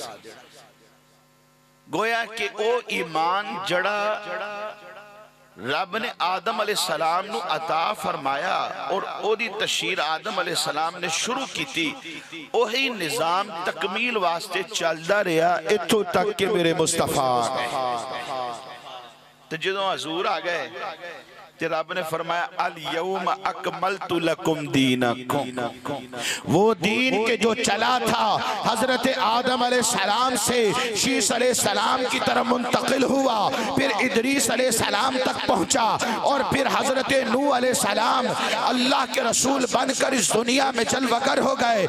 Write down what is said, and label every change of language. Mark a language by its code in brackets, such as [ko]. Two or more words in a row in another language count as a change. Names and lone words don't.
[pa] گویا کہ او ایمان جہڑا رب نے آدم علیہ السلام نوں عطا فرمایا اور اودی تشہیر آدم علیہ السلام نے شروع کی تھی، اوہی نظام تکمیل واسطے چلدا رہا اتھوں تک کے میرے مصطفیٰ. [ur] تو جو حضور آ گئے تو رب نے فرمایا [ar] اليوم أكملت لكم دينكم. [ur] وہ دین کے جو چلا تھا حضرت آدم علیہ السلام سے شیث علیہ السلام کی طرف منتقل ہوا، پھر ادریس علیہ السلام تک پہنچا اور پھر حضرت نوح علیہ السلام اللہ کے رسول بن کر اس دنیا میں جلوہ گر ہو گئے.